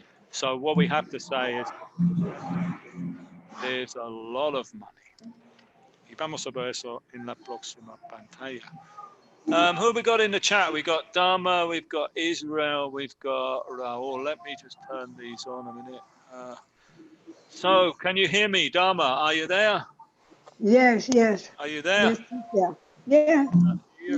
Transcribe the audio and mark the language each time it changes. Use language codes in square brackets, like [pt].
[en] So what we have to say is, there's a lot of money. [es] Y vamos a ver eso en la próxima pantalla. [en] Who have we got in the chat? We got Dharma, we've got Israel, we've got Raul. Let me just turn these on a minute. So, can you hear me, Dharma? Are you there? Yes, yes. Are you there? Yes, yeah. Yeah. hear,